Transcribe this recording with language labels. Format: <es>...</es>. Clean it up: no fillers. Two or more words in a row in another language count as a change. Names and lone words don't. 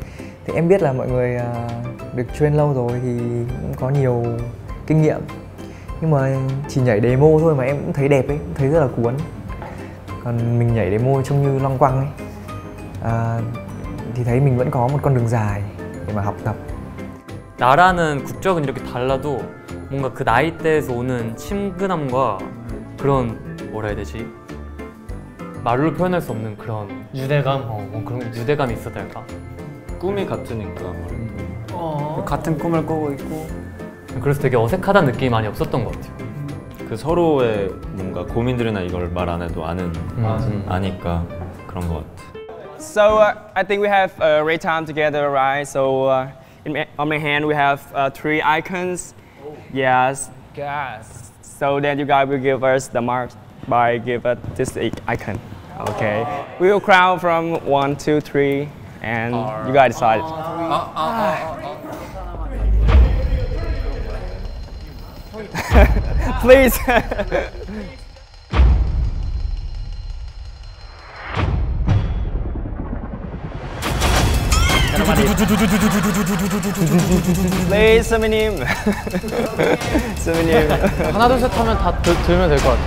<vi>Thì em biết là mọi người được train lâu rồi thì cũng có nhiều kinh nghiệm. Nhưng mà chỉ nhảy demo thôi mà em cũng thấy đẹp ấy, cũng thấy rất là cuốn. Còn mình nhảy demo trông như loăng quăng ấy, thì thấy mình vẫn có một con đường dài để mà học tập.</vi> <ko>나라는 국적은 이렇게 달라도 뭔가 그 나이대에서 오는 친근함과 그런 뭐라 해야 되지? 말로 표현할 수 없는 그런 유대감? 뭐 그런 유대감이 있어야 될까? 꿈이 같으니까 아무래도 같은 꿈을 꾸고 있고 그래서 되게 어색하다는 느낌이 많이 없었던 것 같아요. 그 서로의 뭔가 고민들이나 이걸 말 안 해도 아니까 그런 것 같아.</ko> <en>So I think we have a great time together, right? So on my hand we have 3 icons. Yes. Yes. So then you guys will give us the marks by give us this icon. Okay. We will count from 1, 2, 3, and you guys decide. Please. Please,</en> <ko>선배님. 선배님. 하나 둘 셋 하면 다 들으면 될 것 같아.</ko>